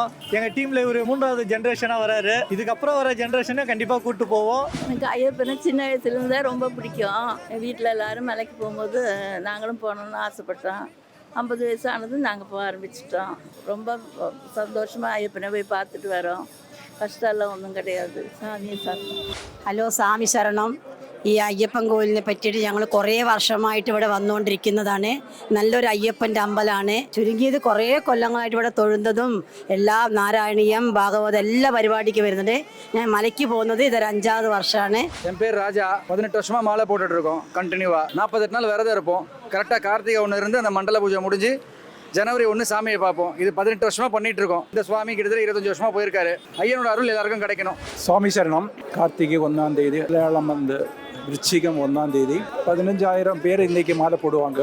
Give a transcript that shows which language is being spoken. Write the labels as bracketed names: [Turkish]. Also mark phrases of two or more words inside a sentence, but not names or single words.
[Tamil] எங்கள் டீமில் இவர் 3வது ஜென்ரேஷனாக வராரு. இதுக்கப்புறம் வர ஜென்ரேஷனை கண்டிப்பாக கூப்பிட்டு போவோம். எனக்கு ஐயப்பனை சின்ன வயசுலேருந்தே ரொம்ப பிடிக்கும். என் வீட்டில் எல்லோரும் மலைக்கு போகும்போது நாங்களும் போகணுன்னு ஆசைப்பட்டோம். 50 வயசு ஆனது நாங்கள் போக ஆரம்பிச்சிட்டோம். ரொம்ப சந்தோஷமாக ஐயப்பனை போய் பார்த்துட்டு வரோம். கஷ்டமெல்லாம் ஒன்னும் கிடையாது. சுவாமி சரணம். [Malayalam] ഹലോ, സ്വാമി ശരണം. ഈ അയ്യപ്പൻ കോവിലിനെ പറ്റിയിട്ട് ഞങ്ങൾ കുറേ വർഷമായിട്ട് ഇവിടെ വന്നുകൊണ്ടിരിക്കുന്നതാണ്. നല്ലൊരു അയ്യപ്പൻ്റെ അമ്പലമാണ്. ചുരുങ്ങിയത് കുറേ കൊല്ലങ്ങളായിട്ട് ഇവിടെ തൊഴുന്നതും എല്ലാ നാരായണീയം ഭാഗവതം എല്ലാ പരിപാടിക്ക് വരുന്നുണ്ട്. ഞാൻ മലയ്ക്ക് പോകുന്നത് ഇതൊരു 5வது വർഷമാണ്. [Tamil] என் பேர் ராஜா. 18 வருஷமாக மாலை போட்டுட்ருக்கோம் கண்டினியூவாக. 48 நாள் விரதம் இருப்போம். கரெக்டாக கார்த்திகை 1 இருந்து அந்த மண்டல பூஜை முடிஞ்சு ஜனவரி 1 சாமியை பார்ப்போம். இது 18 வருஷமாக பண்ணிட்டு இருக்கோம். இந்த சுவாமி கிட்டத்தட்ட 25 வருஷமாக போயிருக்காரு. ஐயனோட அருள் எல்லாருக்கும் கிடைக்கணும். சுவாமி சரணம். கார்த்திகை 1ஆம் தேதி, மலையாளம் வந்து விருச்சிகம் 1ஆம் தேதி 15,000 பேர் இன்றைக்கி மாலை போடுவாங்க.